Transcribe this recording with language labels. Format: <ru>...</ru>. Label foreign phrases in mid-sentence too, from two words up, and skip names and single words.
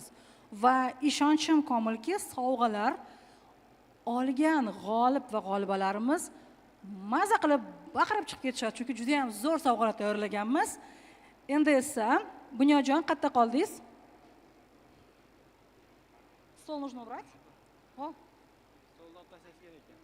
<uz>Va ishonchim komilki, sovg'alar olgan g'olib va g'olibalarimiz maza qilib baqirib chiqib ketishadi, chunki juda ham zo'r sovg'alar tayyorlaganmiz. Endi esa Bunyojon, qayerda qoldingiz?</uz> <ru>Stol нужно убрать? О.</ru> <uz>Stoldan tashlash kerak ekan.</uz>